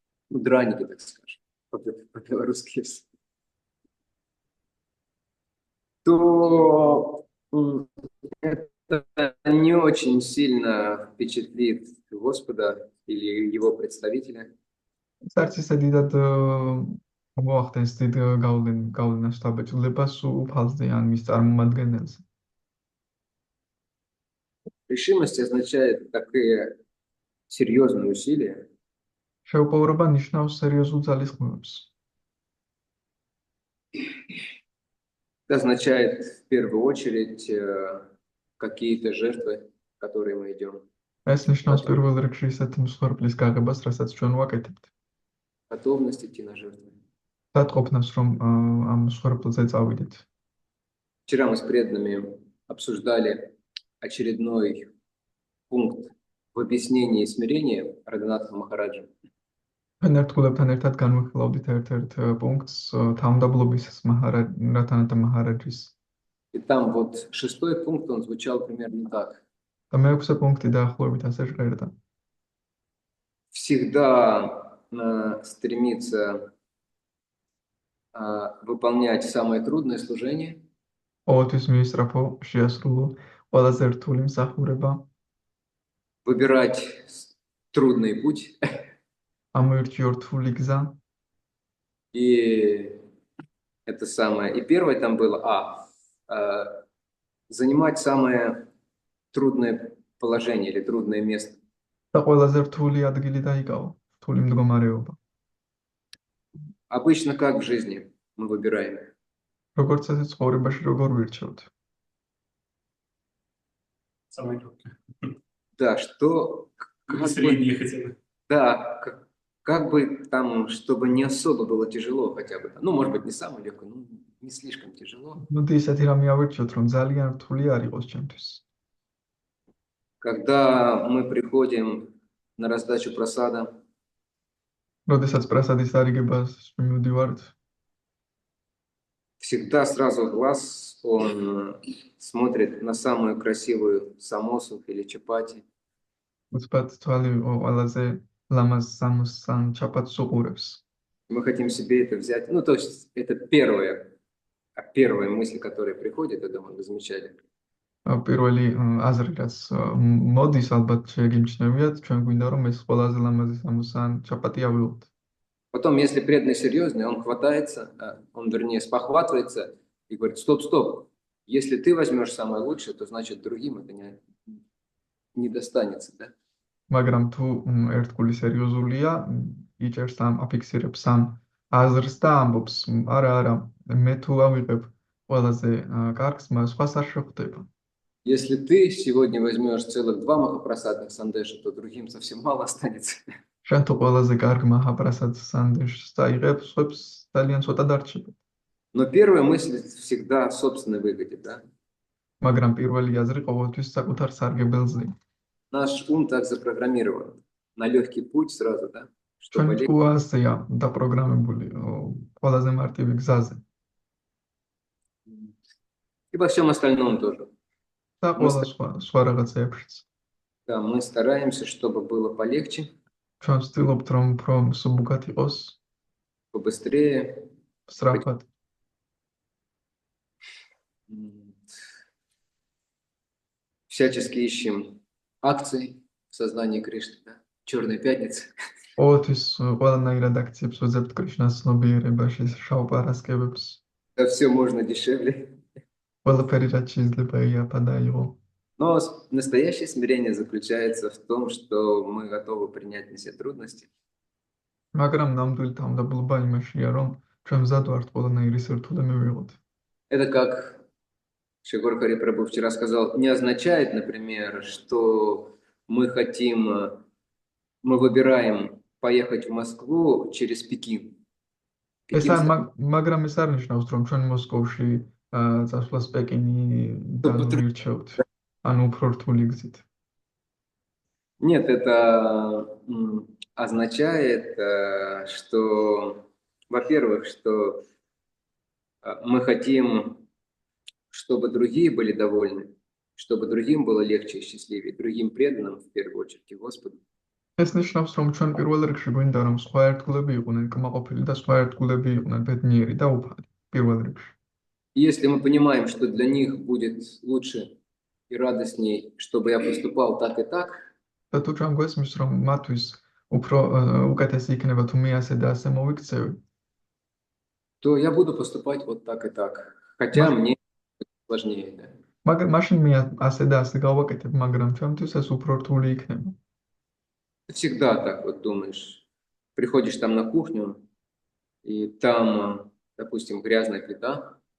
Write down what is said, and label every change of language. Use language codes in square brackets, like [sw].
[ru] Драники, так скажем, по-белорусски. То это не очень сильно впечатлит Господа или его представителя. [ka] არც ისე დიდად მოახდენს დიდ გავლენას დაბეჭდებას უფალზე ან მის წარმომადგენელზე. [ru] Решимость означает такие серьезные усилия. [ka] შეუპოვრობა ნიშნავს სერიოზულ ძალისხმევებს. [ru] Это означает в первую очередь какие-то жертвы, которые мы идем. [ka] ეს ნიშნავს პირველ რიგში ისეთ მსხვერპლის გაღებას, რასაც ჩვენ ვაკეთებთ. [ru] Готовность идти на жертвы. [ka] დატყობნას, რომ ამ მსხვერპლზე წავიდეთ. [ru] Вчера мы с преданными обсуждали очередной пункт в объяснении смирения Рагунатха Махараджа. [ka] ფენერტყულებთან ერთად განვიხილავდით ერთ-ერთ პუნქტს თავმდაბლობის რათანათა მაჰარაჯის. [ru] И там вот 6-й пункт, он звучал примерно так. [ka] და მეექვსე პუნქტი დაახლოებით ასე ჟღერდა. [ru] Всегда стремиться выполнять самое трудное служение. [ka] ყოველთვის მიისწრაფო შეასრულო ყველაზე რთული მსახურება. [ru] Выбирать трудный путь. [ka] ამოირჩიო რთული გზა. [ru] И это самое. И первое там было занимать самое трудное положение или трудное место. [ka] და ყველაზე რთული ადგილი დაიკავო, რთული მდგომარეობა. [ru] Обычно как в жизни мы выбираем. [ka] როგორც წესი ცხოვრებაში როგორ ვირჩევთ? [ru] Самое трудное. Да, что Среднее хотя бы. да, как бы там, чтобы не особо было тяжело хотя бы. Ну, может быть, не самое легкое, но не слишком тяжело. [ka] ნუ ისეთი რამე ავირჩიოთ, რომ ძალიან რთული არ იყოს ჩემთვის. [ru] Когда мы приходим на раздачу просада, [ka] როდესაც პრასადის დარიგებას მივდივართ, [ru] всегда сразу глаз он смотрит на самую красивую самосу или чапати. [ka] უცბად თვალი ყველაზე ლამაზ სამოს ან ჩაპატს უყურებს. [ru] Мы хотим себе это взять. Ну, то есть это первая мысль, которая приходит, я думаю, вы замечали. [ka] პირველი აზრი, რაც მოდის, ალბათ შეგიმჩნევიათ, ჩვენ გვინდა რომ ეს ყველაზე ლამაზი სამოს ან ჩაპატი ავიღოთ. [ru] Потом, если преданный серьезный, он хватается, он, вернее, спохватывается и говорит, стоп. Если ты возьмешь самое лучшее, то значит другим это не достанется, да? [ka] მაგრამ თუ ერთგული სერიოზულია, იჭერს ამ აფიქსირებს ამ აზრს და ამბობს, არა, მე თუ ავიღებ ყველაზე კარგს, მას სხვას არ შეხვდება. [ru] Если ты сегодня возьмешь целых 2 махапрасадных сандеша, то другим совсем мало останется. [ka] შენ თუ ყველაზე კარგ მაჰაპრასადს სანდეშს დაიღებ, სხვებს ძალიან ცოტა დარჩება. [ru] Но первая мысль всегда о собственной выгоде, да? [ka] მაგრამ პირველი აზრი ყოველთვის საკუთარ სარგებელზე. [ru] Наш ум так запрограммирован. На легкий путь сразу, да? [ka] ჩვენ ჯგუა ასეა დაპროგრამებული ყველაზე მარტივი გზაზე. [ru] И во всем остальном тоже. [ka] და ყველა სხვა რაღაცეებშიც. [ru] Да, мы стараемся, чтобы было полегче, [ka] ჩვენ ვცდილობთ რომ უფრო მსუბუქად იყოს, [ru] побыстрее. [ka] სწრაფად. [ru] Всячески ищем акции в сознании Кришны, да? Черная пятница. [ka] ყოველთვის ყველანაირად აქციებს ვეძებთ კრიშნას ცნობიერებაში, შავ პარასკევებს. [ru] Да все можно дешевле. [ka] ყველაფერი რაც შეიძლება იაფადა იყო. [ru] Но настоящее смирение заключается в том, что мы готовы принять на себя трудности. [ka] მაგრამ ნამდვილი თავმდაბლობა იმაშია, რომ ჩვენ მზად варთ ყველანაირი სირთულე მივიღოთ. [ru] Это как Шри Хари Прабху вчера сказал, не означает, например, что мы выбираем поехать в Москву через Пекин. [ka] მაგრამ ეს არ ნიშნავს, რომ ჩვენ მოსკოვში წასვლას პეკინი დავირჩევთ, ანუ უფრო რთული გზით. [ru] Нет, это означает, что, во-первых, что мы хотим, чтобы другие были довольны, чтобы другим было легче и счастливее, другим преданным, в первую очередь, и Господу. [ka] ეს ნიშნავს, რომ ჩვენ პირველ რიგში გვინდა, რომ სხვა ერთგულები იყვნენ კმაყოფილი და სხვა ერთგულები იყვნენ ბედნიერი და უფალი, პირველ რიგში. [ru] Если мы понимаем, что для них будет лучше и радостнее, чтобы я поступал так и так, [ka] და თუ ჩვენ გვესმის, რომ მათთვის უფრო უკეთესი იქნება თუ მე ასე და ასე მოვიქცევი, [ru] то я буду поступать вот так и так, хотя мне сложнее, да. [ka] მაგრამ მაშინ მე ასე და ასე გავაკეთებ, მაგრამ ჩემთვის ეს უფრო რთული იქნება. [ru] Ты всегда так вот думаешь. Приходишь там на кухню, и там, допустим, грязная плита.